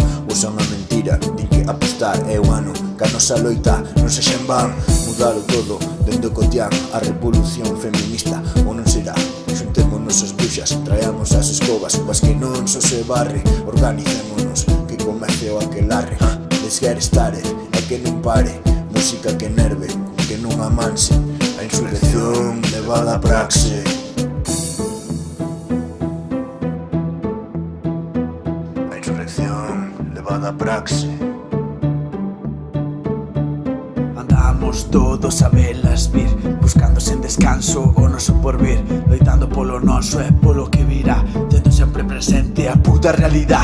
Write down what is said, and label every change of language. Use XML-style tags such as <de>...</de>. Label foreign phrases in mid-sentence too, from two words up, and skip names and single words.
<gl>Usan a mentira, din que apostar é o ano, que a nosa loita non sexa en van. Mudalo todo, dende o cotián, a revolución feminista, ou non será? Xuntémonos as bruxas, traemos as escobas, mas que non só se barre. Organicémonos, que comece o aquelarre.</gl> <en>Let's get started,</en> <gl>e que non pare, música que nerve, que non amanse, a insurrección levada a praxe. A insurrección levada a praxe. Andamos todos a velas vir, buscando sen descanso o noso porvir, loitando polo noso e polo que virá, tendo sempre presente a puta realidad.</gl>